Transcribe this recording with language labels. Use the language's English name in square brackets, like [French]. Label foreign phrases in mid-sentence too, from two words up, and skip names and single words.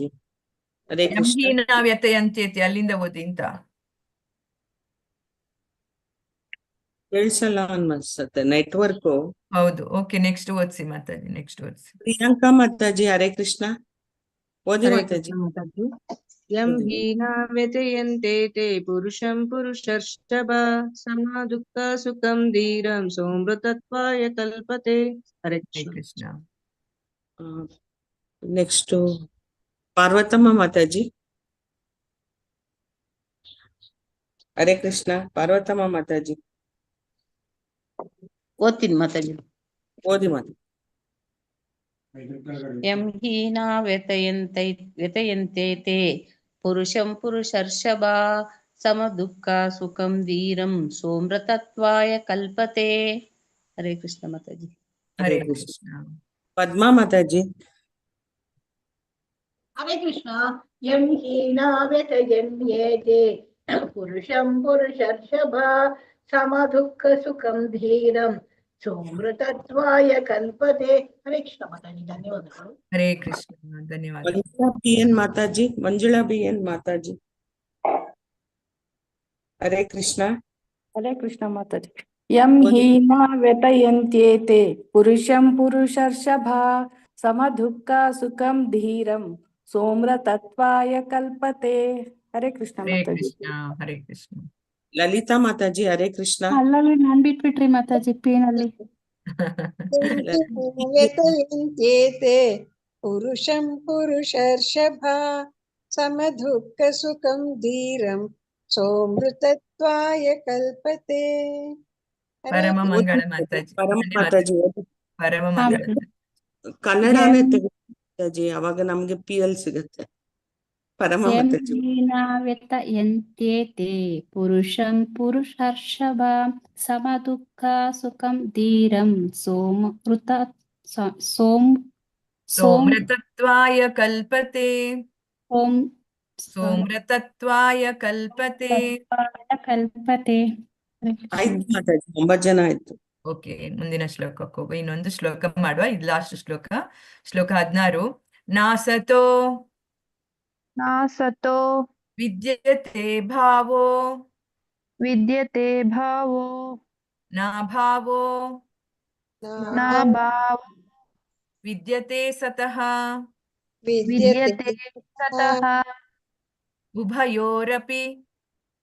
[Kannada] ಹರೇ ಕೃಷ್ಣ. ವ್ಯತೆಯಂತ್ಯತೆ ಅಲ್ಲಿಂದ ಓದಿ ಅಂತ ಕೇಳಿಸಲ್ಲ ಅನ್ಸುತ್ತೆ, ನೆಟ್ವರ್ಕ್. ಹೌದು, [English] okay next [Kannada] ಓದಿಸಿ ಮಾತಾಜಿ, ನೆಕ್ಸ್ಟ್ ಓದಿಸಿ. ಪ್ರಿಯಾಂಕಾ ಮಾತಾಜಿ ಹರೇ ಕೃಷ್ಣ ಓದಿ ಮಾತಾಜಿ. [Sanskrit] ಯಂ ಹೀನಾ ವ್ಯತಯಂತೆ ತೇ ಪುರುಷಂ ಪುರುಷರ್ಷಭ ಸಮ ದುಃಖ ಸುಖಂ ಧೀರಂ ಸೋಮೃತತ್ವಾಯ ಕಲ್ಪತೆ. [Kannada] ಹರೇ ಕೃಷ್ಣ. ನೆಕ್ಸ್ಟ್ ಪಾರ್ವತಮ್ಮ ಮಾತಾಜಿ ಹರೇ ಕೃಷ್ಣ. ಪಾರ್ವತಮ್ಮ ಮಾತಾಜಿ ಓದ್ತೀನಿ ಮಾತಾಜಿ. ಓದಿ ಮಾತಾಜಿ. [Sanskrit] ಯಂ ಹೀನಾ ವ್ಯತಯಂತೆ ತೇ ಪುರುಷಂ ಪುರುಷರ್ಷಭ ಸಮ ದುಃಖ ಸುಖಂ ಧೀರಂ ಸೋಮೃತತ್ವಾಯ ಕಲ್ಪತೆ. [Kannada] ಹರೇ ಕೃಷ್ಣ ಮಾತಾಜಿ. ಹರೇ ಕೃಷ್ಣ. ಪದ್ಮಾ ಮಾತಾಜಿ ಹರೇ ಕೃಷ್ಣ. [Sanskrit] ಯಂ ಹೀನಾ ವ್ಯತಯಂತೆ ಪುರುಷಂ ಪುರುಷರ್ಷಭ ಸಮ ದುಃಖ ಸುಖಂ ಧೀರಂ ಸೋಮೃತತ್ವಾಯ ಕಲ್ಪತೆ. [Kannada] ಹರೇ ಕೃಷ್ಣ ಮಾತಾಜಿ, ಧನ್ಯವಾದಗಳು. ಹರೇ ಕೃಷ್ಣ, ಧನ್ಯವಾದ. ಮಂಜುಳಾ ಬಿ ಎನ್ ಮಾತಾಜಿ, ಮಂಜುಳಾ ಬಿ ಎನ್ ಮಾತಾಜಿ ಹರೇ ಕೃಷ್ಣ. ಹರೇ ಕೃಷ್ಣ ಮಾತಾಜಿ. [Sanskrit] ಯಂ ಹೀನಾ ವ್ಯತಯಂತ್ಯೇತೆ ಪುರುಷಂ ಪುರುಷರ್ಷಭ ಸಮ ದುಃಖ ಸುಖಂ ಧೀರಂ ಸೋಮೃತತ್ವಾಯ ಕಲ್ಪತೆ. [Kannada] ಹರೇ ಕೃಷ್ಣ ಹರೇ ಮಾತಾಜಿ. ಕೃಷ್ಣ, ಹರೇ ಕೃಷ್ಣ. ಲಲಿತಾ ಮಾತಾಜಿ ಹರೇ ಕೃಷ್ಣ. ಅಲ್ಲಲ್ಲಿ ನಾನ್ ಬಿಟ್ಬಿಟ್ರಿ ಮಾತಾಜಿ ಪೇನಲ್ಲಿ. [Sanskrit] ವ್ಯತಯಂತ್ಯೇತೆ ಪುರುಷಂ ಪುರುಷರ್ಷಭ ಸಮ ದುಃಖ ಸುಖಂ ಧೀರಂ ಸೋಮೃತತ್ವಾಯ ಕಲ್ಪತೆ. [Kannada] ಪರಮ ಮಂಗಳ ಮಾತಾಜಿ. ಪರಮ ಮಾತಾಜಿ ಪರಮ ಮಂಗಳ. ಕನ್ನಡನೇ ತೆಗೆದು ಮಾತಾಜಿ, ಅವಾಗ ನಮ್ಗೆ PL ಸಿಗುತ್ತೆ. ಪರಮ ಮಾತಾಜಿ. [Sanskrit] ವ್ಯತಯಂತ್ಯೇತೆ ಪುರುಷಂ ಪುರುಷರ್ಷಭ ಸಮ ದುಃಖ ಸುಖಂ ಧೀರಂ ಸೋಮೃತತ್ವಾಯ ಕಲ್ಪತೆ. ಸೋಮೃತತ್ವಾಯ ಕಲ್ಪತೆ. ಕಲ್ಪತೆ. [Kannada] ಆಯ್ತು ಮಾತಾಜಿ, 9 ಜನ ಆಯ್ತು. ಓಕೆ, ಮುಂದಿನ ಶ್ಲೋಕಕ್ಕೆ ಹೋಗು. ಇನ್ನೊಂದು ಶ್ಲೋಕ ಮಾಡುವ, ಇದು ಲಾಸ್ಟ್ ಶ್ಲೋಕ. ಶ್ಲೋಕ 16. ನಾಸತೋ [Sanskrit] ನಾಸತೋ ವಿದ್ಯತೆ ಭಾವೋ ವಿದ್ಯತೆ ಭಾವೋ ನಾಭಾವೋ ನಾಭಾವೋ ವಿದ್ಯತೆ ಸತಃ ವಿದ್ಯತೆ ಸತಃ ಉಭಯೋರಪಿ